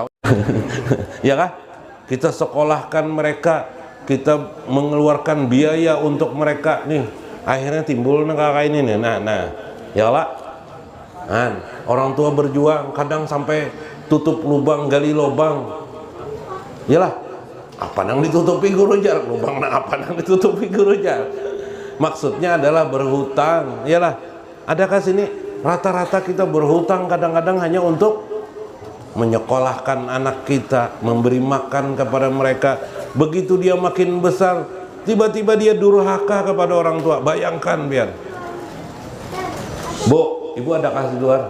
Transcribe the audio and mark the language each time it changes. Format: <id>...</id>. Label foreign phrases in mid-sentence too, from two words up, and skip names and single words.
<id>Ya kah? Kita sekolahkan mereka, kita mengeluarkan biaya untuk mereka nih. Akhirnya timbul kakak ini nih. Nah, ya lah. Orang tua berjuang, kadang sampai tutup lubang, gali lubang.</id> <bjn>Yalah, apa nang ditutupi guru jar? Lubang nang apa nang ditutupi guru jar?</bjn> <id>Maksudnya adalah berhutang. Yalah, adakah sini rata-rata kita berhutang kadang-kadang hanya untuk menyekolahkan anak kita, memberi makan kepada mereka. Begitu dia makin besar, tiba-tiba dia durhaka kepada orang tua. Bayangkan biar, Bu, ibu ada kasih luar.</id>